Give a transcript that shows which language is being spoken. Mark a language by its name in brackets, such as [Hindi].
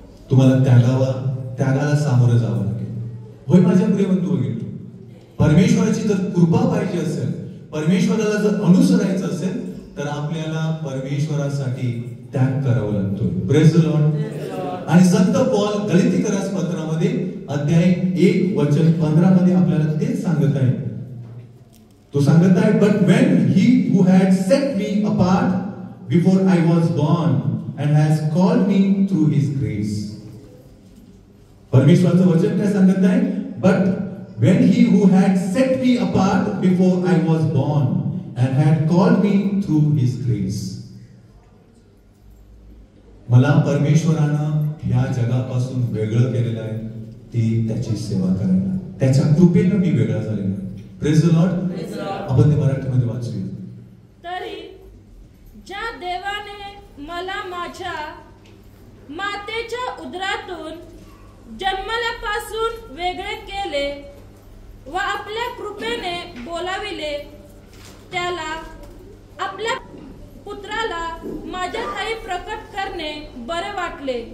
[Marathi] तुम्हाला त्यागाला सामोरं जावं लागेल. होय माझ्या प्रिय बंधू भगिनींनो, परमेश्वराची जर कृपा पाहिजे असेल, परमेश्वराला जर अनुसरायचं असेल, तर आपल्याला परमेश्वरासाठी त्याग करावा लागतो. [English] Praise the lord. [Marathi] आणि संत पौल गलातियरास पत्रामध्ये अध्याय 1 वचन 15 मध्ये आपल्याला तेच सांगत आहे. तो सांगत आहे, [English] But when he who had set me apart before I was born and has called me through his grace. [Marathi] परमेश्वराचं वचन काय सांगत आहे? [English] But when he who had set me apart before I was born and had called me through his grace. [Marathi] मला परमेश्वरानं ह्या जगापासून वेगळं केलेलं आहे, ती त्याची सेवा करायला. त्याच्या कृपेनं मी वेगळा झालेला आहे. [English] Praise the lord. [Marathi] आपण ते मराठीमध्ये वाचूया. तरी ज्या देवाने मला माझ्या मातेच्या उदरातून जन्मल्यापासून वेगळे केले व आपल्या कृपेने बोलाविले, त्याला आपल्या पुत्राला माझ्या ठायी प्रकट करणे बरे वाटले.